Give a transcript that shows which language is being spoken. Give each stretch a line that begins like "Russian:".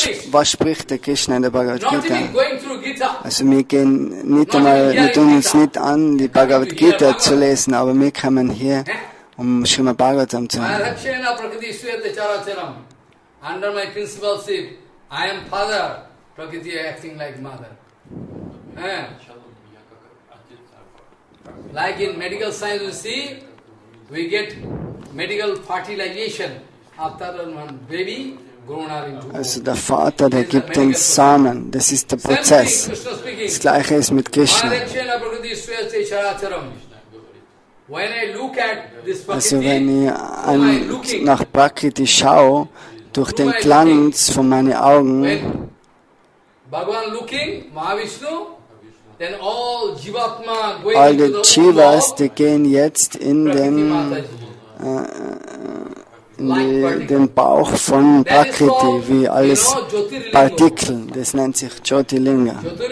German: Was spricht der Krishna in der Bhagavad Gita? Also wir tun uns nicht an, die Bhagavad Gita zu lesen, aber wir kommen hier, um Srimad Bhagavatam zu hören.
English: Under my principalship, I am father, Prakriti acting like mother. Like in medical science you see, we get medical fertilization after one baby grown up into.
German: Also der Vater, der gibt den Samen, das ist der Prozess. Das Gleiche ist mit Krishna. Also wenn ich nach Prakriti schaue, durch den Glanz von meinen Augen, all die Jivas, die gehen jetzt in den Bauch von Prakriti, wie alles Partikel, das nennt sich Jyotirlinga.